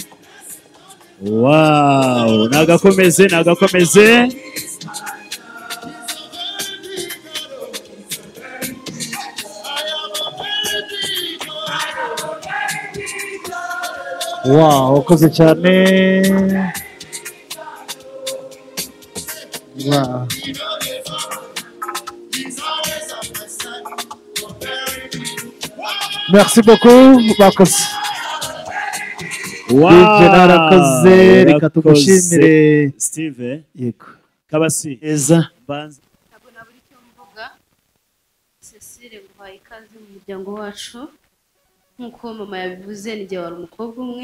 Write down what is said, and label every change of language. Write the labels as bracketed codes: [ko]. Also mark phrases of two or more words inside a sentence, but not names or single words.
[rw] Wow, nagakomeze nagakomeze. Wow, ukoze cyane. Wow. [fr] Merci beaucoup, [rw] bakoze. Wow, narakoze, reka tugushimire. Steve. Yego. Kabasi. Eza. Banza. Ntabwo nabura icyo mvuga. Cecile nguhaye ikaze mu muryango wacu. Nk'uko mama yabivuze ni jye wari umukobwa umwe.